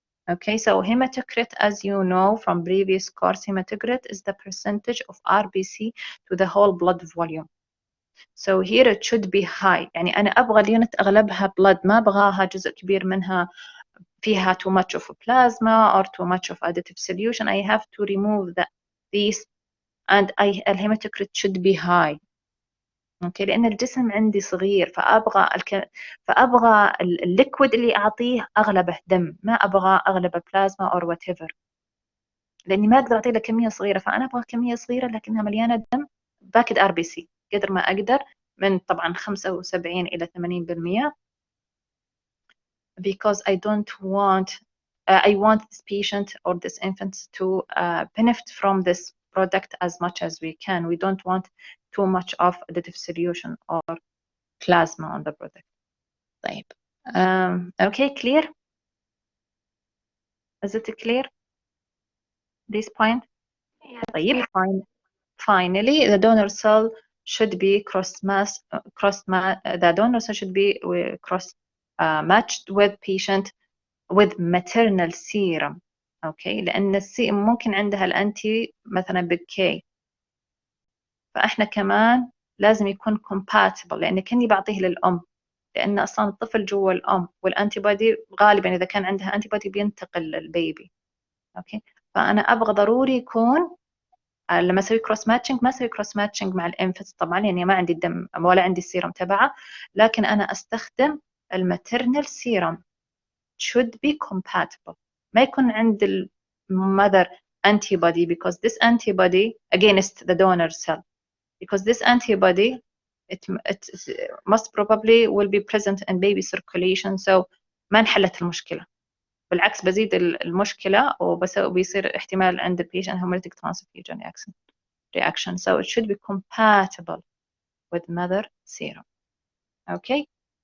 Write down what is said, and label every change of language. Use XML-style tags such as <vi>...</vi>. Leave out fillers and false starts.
<en>Okay, so hematocrit, as you know from previous course, hematocrit is the percentage of RBC to the whole blood volume. So here it should be high.</en> <ar>يعني أنا أبغى اليونت أغلبها blood، ما أبغاها جزء كبير منها فيها</ar> <en>too much of plasma or too much of additive solution. I have to remove these, and hematocrit should be high.</en> <ar>اوكي لان الجسم عندي صغير، فابغى الليكويد اللي اعطيه اغلبه دم، ما ابغى اغلبه بلازما</ar> <en>or whatever,</en> <ar>لاني ما اقدر اعطي له كميه صغيره، فانا ابغى كميه صغيره لكنها مليانه دم باكد RBC قدر ما اقدر، من طبعا 75 الى 80%،</ar> <en>because I don't want I want this patient or this infant to benefit from this product as much as we can. We don't want too much of additive solution or plasma on the product. طيب. Okay, clear? Is it clear? This point? Yes.</en> <ar>طيب.</ar> <en>Finally, the donor cell should be the donor cell should be cross matched with patient with maternal serum.</en> <ar>اوكي، لان ممكن عندها الانتي مثلا بالكي، فاحنا كمان لازم يكون compatible، لان كني بعطيه للام، لان اصلا الطفل جوا الام، والانتي بودي غالبا اذا كان عندها انتي بودي بينتقل للبيبي. اوكي، فانا ابغى ضروري يكون لما اسوي كروس ماتشنج ما اسوي كروس ماتشنج مع الانفنت طبعا، يعني ما عندي الدم ولا عندي السيرم تبعه، لكن انا استخدم الماترنال سيرم</ar> <en>should be compatible.</en> <ar>ما يكون عند</ar> <en>المother antibody because this antibody against the donor cell, because this antibody it most probably will be present in baby circulation, so</en> <ar>ما انحلت المشكلة، بالعكس بزيد المشكلة وبيصير احتمال عند</ar> <en>the patient hemolytic transfusion reaction. So it should be compatible with mother serum. Okay.</en>